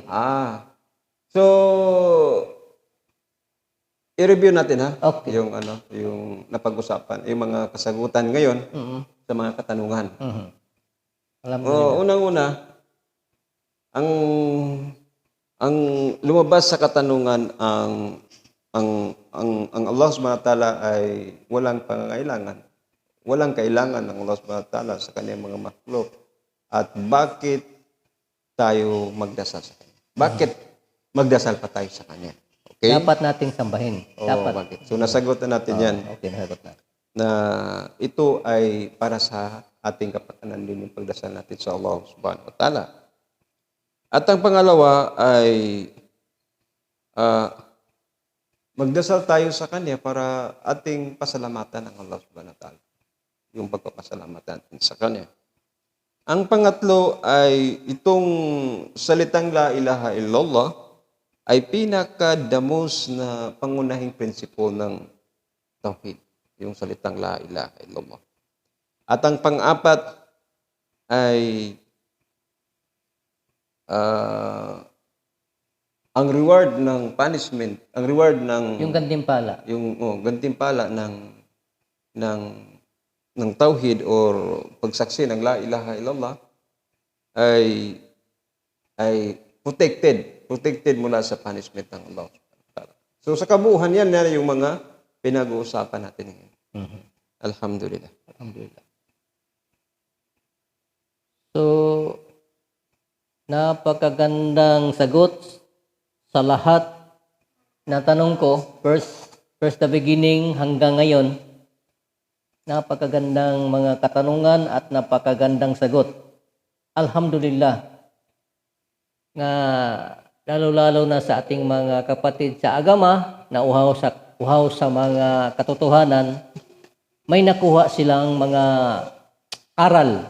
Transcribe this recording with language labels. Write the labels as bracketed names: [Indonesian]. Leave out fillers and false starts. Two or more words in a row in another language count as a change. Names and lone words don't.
[Filipino] So, i-review natin ha. Okay. Yung napag-usapan, yung mga kasagutan ngayon sa mga katanungan. Unang-una, ang lumabas sa katanungan ang [Arabic] Allah subhanahu wa ta'ala [Filipino] ay walang pangangailangan. Walang kailangan ng [Arabic] Allah subhanahu wa ta'ala [Filipino] sa kanyang mga makhluk. At bakit tayo magdasal sa kanya? Bakit magdasal pa tayo sa kanya? Okay? Dapat nating sambahin. Bakit? So nasagot na natin yan. Okay, nasagot na. Na ito ay para sa ating kapakanan din yung pagdasal natin sa [Arabic] Allah subhanahu wa ta'ala. [Filipino] At ang pangalawa ay magdasal tayo sa Kanya para ating pasalamatan ng [Arabic] Allah subhanahu wa ta'ala. [Filipino] Yung pagpapasalamat natin sa Kanya. Ang pangatlo ay itong salitang [Arabic] La ilaha illallah [Filipino] ay pinakadamos na pangunahing prinsipo ng Tauhid. Yung salitang [Arabic] La ilaha illallah. [Filipino] At ang pang-apat ay ang reward ng punishment, ang reward ng Yung gantimpala. gantimpala ng tauhid or pagsaksi ng [Arabic] la ilaha illallah [Filipino] ay protected mula sa punishment ng Allah. So sa kabuuan yan yung mga pinag-uusapan natin ngayon. Alhamdulillah. Alhamdulillah. So, napakagandang sagot sa lahat na tanong ko, [English] first the beginning [Filipino] hanggang ngayon. Napakagandang mga katanungan at napakagandang sagot. Alhamdulillah. Na lalo-lalo na sa ating mga kapatid sa agama na uhaw sa mga katotohanan, may nakuha silang mga aral.